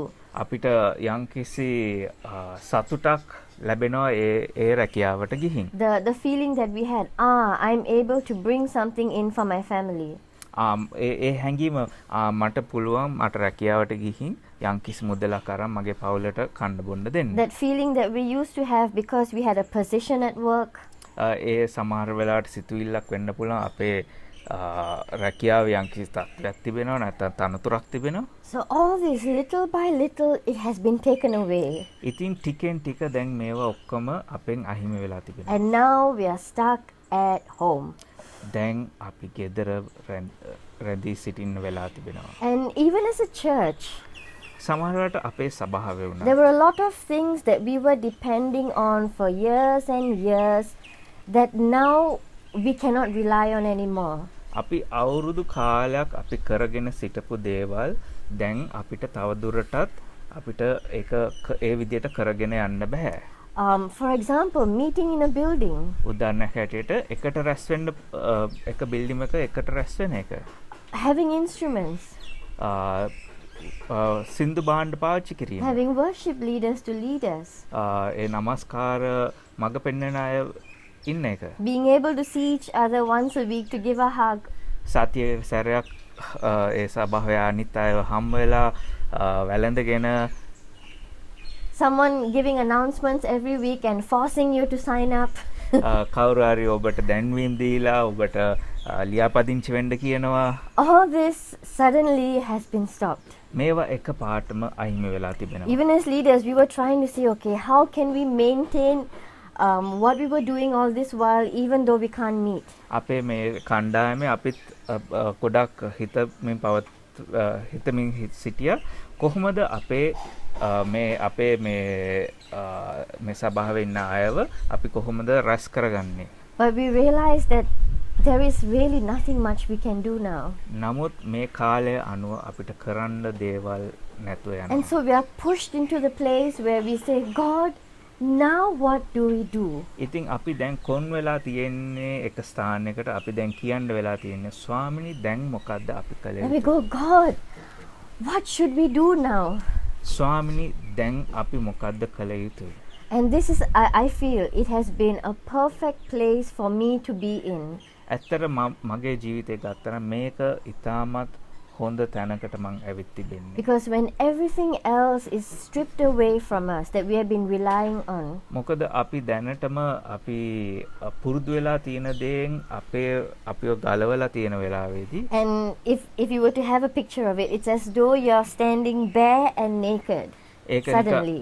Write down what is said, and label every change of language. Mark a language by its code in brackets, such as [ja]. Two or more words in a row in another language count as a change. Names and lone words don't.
[si] අපිට යම්කිසි සතුටක් ලැබෙනවා ඒ රැකියාවට ගිහින්. [en] The feeling that we had, I'm able to bring something in for my family. [si] ඒ හැඟීම මට පුළුවන් මට රැකියාවට ගිහින් යම්කිසි මුදලක් අරන් මගේ පවුලට කන්න බොන්න දෙන්න. [en] That feeling that we used to have because we had a position at work. [si] ඒ සමහර වෙලාවට සිතුවිල්ලක් වෙන්න පුළුවන් අපේ රැකියාව යම්කිසි තත්ත්වයක් තිබෙනවා නැත්නම් තනතුරක් තිබෙනවා. [en] So all this little by little it has been taken away. [si] ඉතින් ටිකෙන් ටික දැන් මේවා ඔක්කොම අපෙන් අහිමි වෙලා තිබෙනවා. [en] And now we are stuck at home. [si] දැන් අපි ගෙදර රැඳී සිටින්න වෙලා තිබෙනවා. [en] And even as a church, [si] සමහර වෙලාවට අපේ සභාවේ වුණා. [en] there were a lot of things that we were depending on for years and years that now we cannot rely on anymore. [si] අපි අවුරුදු කාලයක් අපි කරගෙන සිටපු දේවල් දැන් අපිට තව දුරටත් අපිට ඒක ඒ විදිහට කරගෙන යන්න බෑ. [en] For example, meeting in a building. [si] උදාහරණයක් හැටියට එකට රැස් වෙන්න එක බිල්ඩින් එක එකට රැස් වෙන එක. [en] Having instruments. [si] සින්දු භාණ්ඩ පාවිච්චි කිරීම. [en] Having worship leaders to lead us. [si] ඒ නමස්කාර මඟ පෙන්වන අය ඉන්න එක. [en] Being able to see each other once a week to give a hug. [si] සතියේ සැරයක් ඒ සභාවේ අනිත් අයව හම් වෙලා වැළඳගෙන [en] Someone giving announcements every week and forcing you to sign up. [si] කවුරු හරි ඔබට දැන්වීම් දීලා ඔබට ලියාපදිංචි වෙන්න කියනවා. [en] All this suddenly has been stopped. [si] මේවා එක පාටම අහිමි වෙලා තිබෙනවා. [en] Even as leaders, we were trying to say, okay, how can we maintain what we were doing all this while, even though we can't meet? [si] අපේ මේ කණ්ඩායමේ අපිත් ගොඩක් හිතමින් සිටියා කොහොමද අපේ අපේ මේ සභාවේ ඉන්න අයව අපි කොහොමද රැස් කරගන්නේ? [en] But we realized that there is really nothing much we can do now. [si] නමුත් මේ කාලය අනුව අපිට කරන්න දේවල් නැතුව යනවා. [en] And so we are pushed into the place where we say, God, now what do we do? [si] ඉතින් අපි දැන් කොන් වෙලා තියෙන්නේ එක ස්ථානයකට අපි දැන් කියන්න වෙලා තියෙන්නේ ස්වාමිනී දැන් මොකද්ද අපි කළ [en] And we [si] යුතු? [en] go, God, what should we do now? [si] ස්වාමිනී දැන් අපි මොකද්ද කළ යුතුයි? [en] And this is, I feel, it has been a perfect place for me to be in. [si] ඇත්තට මගේ ජීවිතේ ගත්තම මේක ඉතාමත් හොඳ තැනකට මං ඇවිත් තිබෙන්නේ. [en] Because when everything else is stripped away from us that we have been relying on, [si] මොකද අපි දැනටම අපි පුරුදු වෙලා තියෙන දේෙන් අපිව ගලවලා තියෙන වෙලාවේදී [en] and if you were to have a picture of it, it's as though you're standing bare and naked suddenly.